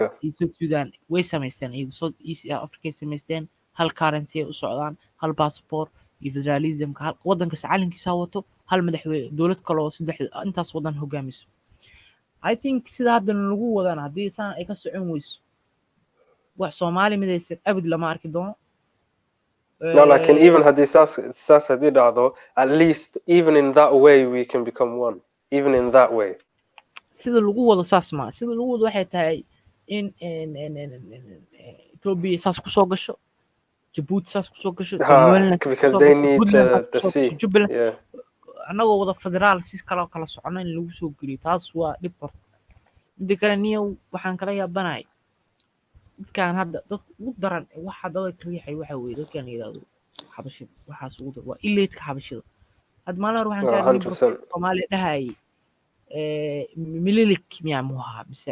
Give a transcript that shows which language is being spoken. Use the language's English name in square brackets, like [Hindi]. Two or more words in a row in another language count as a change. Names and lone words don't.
[Somali] South Sudan way samaysteen iyo South East Africa ay samaysteen hal currency ay u socdaan hal passport iyo federalismka hal waddankaas calankiisa wato hal madaxweyne dowlad kale oo saddex intaas waddan hogaamiso [English] I think [Somali] sida hadda lagu wadaan haddii saan ay ka socon weyso wax Soomaali midaysan abad lama arki doono no lakin even haddii saas haddii dhacdo [English] at least even in that way we can become one even in that way [Somali] sida lagu wado saas ma sida lagu wado waxay tahay in Ethiopia saas ku soo gasho Djibouti saas ku soo gasho [English] because they need the sea yeah [Somali] anagoo wada federaal si kala soconayn in lagu soo geliyo taas waa dhib horta mid kale niyow waxaan kala yaabanahay dadkaan hadda dad ugu daran waxa dadka riixay waxa weeye dadkaan yiraahdo xabashida waxaas ugu daran waa ileedka xabashida had maalin hore waxaan ka hadlay Soomaali dhahay mililik miyaa muha mise